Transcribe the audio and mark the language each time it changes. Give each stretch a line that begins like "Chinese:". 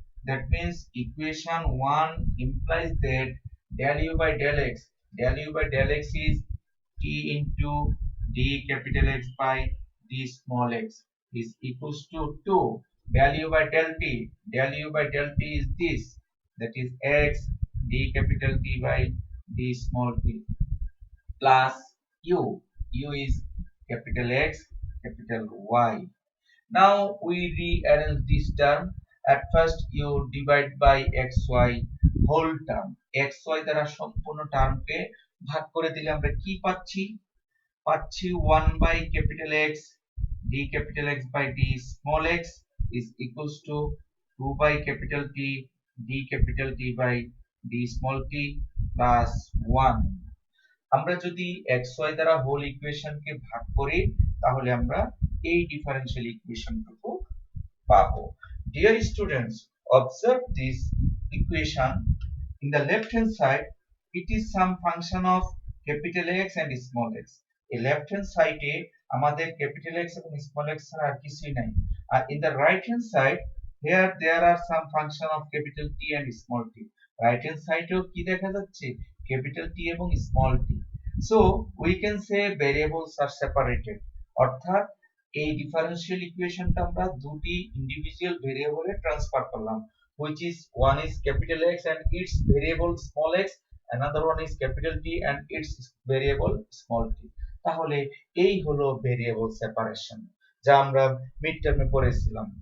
English: That means equation 1 implies that del u by del x is t into d capital X by d small x is equals to 2 del u by del t is this, that is x d capital T by d small t plus u is capital X capital Y. Now we rearrange this term. At first you divide by xy whole term,
Bangla: xy দ্বারা সম্পূর্ণ টার্মকে ভাগ করে দিলে আমরা কি পাচ্ছি,
English: 1 by capital X d d capital X by d small x is equals to 2 by capital T d capital T by d small t plus 1।
Bangla: আমরা যদি xy দ্বারা হোল ইকুয়েশনকে ভাগ করি তাহলে আমরা এই ডিফারেনশিয়াল ইকুয়েশনটুকু পাবো।
English: Dear students, observe this equation. In the left hand side, it is some function of capital X and small x.
Bangla: এই left hand side এ আমাদের capital X এবং small x ছাড়া আর কিছুই নাই।
English: আর in the right hand side, here there are some function of capital T and small t.
Bangla: Right hand side এও কি দেখা যাচ্ছে?
English: capital T এবং small t. So we can say variables are separated.
Bangla: অর্থাৎ এই ডিফারেনশিয়াল ইকুয়েশনটা আমরা দুটি individual ভেরিয়েবলে transfer করলাম,
English: which is one is capital X and its variable small x, another one is capital T and its variable small t।
Bangla: তাহলে এই হলো variable separation, যা আমরা মিড টার্মে পড়েছিলাম।